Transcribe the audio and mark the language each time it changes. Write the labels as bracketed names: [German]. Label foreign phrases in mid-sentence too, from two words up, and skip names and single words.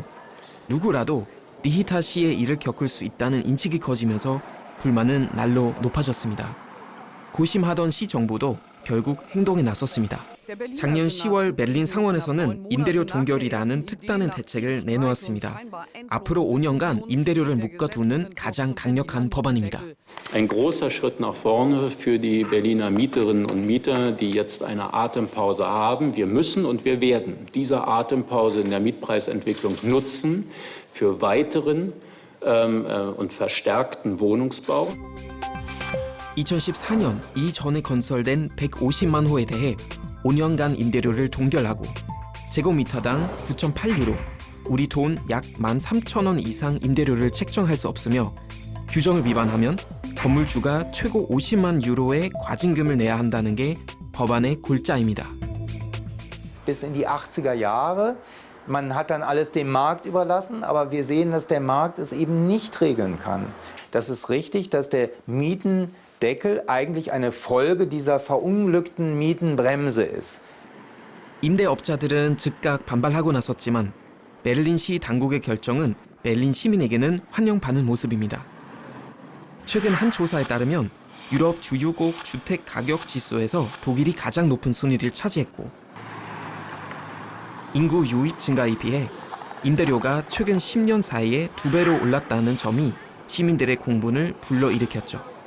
[Korean] 누구라도 리히타 씨의 일을 겪을 수 있다는 인식이 커지면서 불만은 날로 높아졌습니다. 고심하던 시 정부도 결국 행동에 나섰습니다. 작년 10월 베를린 상원에서는 임대료 동결이라는 특단의 대책을 내놓았습니다. 앞으로 5년간 임대료를 묶어두는 가장 강력한 법안입니다. [German] Ein großer Schritt nach vorne für die Berliner Mieterinnen und Mieter, die jetzt eine Atempause haben. Wir müssen und wir werden diese Atempause in der Mietpreisentwicklung nutzen für weiteren und verstärkten Wohnungsbau. [Korean] 2014년 이전에 건설된 150만 호에 대해 5년간 임대료를 동결하고 제곱미터당 9.8유로, 우리 돈 약 13,000원 이상 임대료를 책정할 수 없으며 규정을 위반하면 건물주가 최고 50만 유로의 과징금을 내야 한다는 게 법안의 골자입니다. [German] Bis in die 80er Jahre. Man hat dann alles dem Markt überlassen, aber wir sehen, dass der Markt es eben nicht regeln kann. Das ist richtig, dass der Mietendeckel eigentlich eine Folge dieser verunglückten Mietenbremse ist. [Korean] 임대업자들은 즉각 반발하고 나섰지만 베를린시 당국의 결정은 베를린 시민에게는 환영받는 모습입니다. 최근 한 조사에 따르면 유럽 주유국 주택 가격 지수에서 독일이 가장 높은 순위를 차지했고 인구 유입 증가에 비해 임대료가 최근 10년 사이에 2배로 올랐다는 점이 시민들의 공분을 불러일으켰죠.